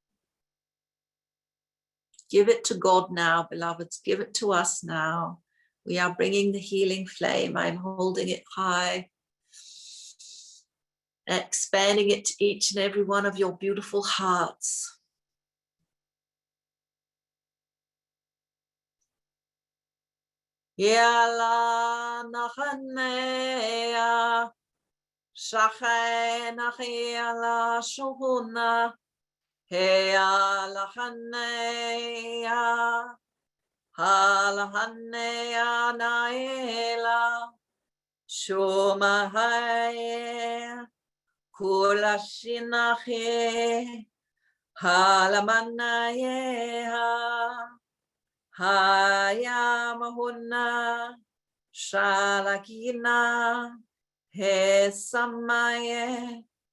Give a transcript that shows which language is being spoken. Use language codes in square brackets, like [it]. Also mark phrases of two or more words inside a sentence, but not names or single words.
[en] Give it to God now, beloveds. Give it to us now. We are bringing the healing flame. I'm holding it high, expanding it to each and every one of your beautiful hearts. Yala nachanea, shachena yala shuhuna, yala hanea, halahanea naela, shumahae, kulashinahe, halamanayeha. Haya mahuna shalakina he samaye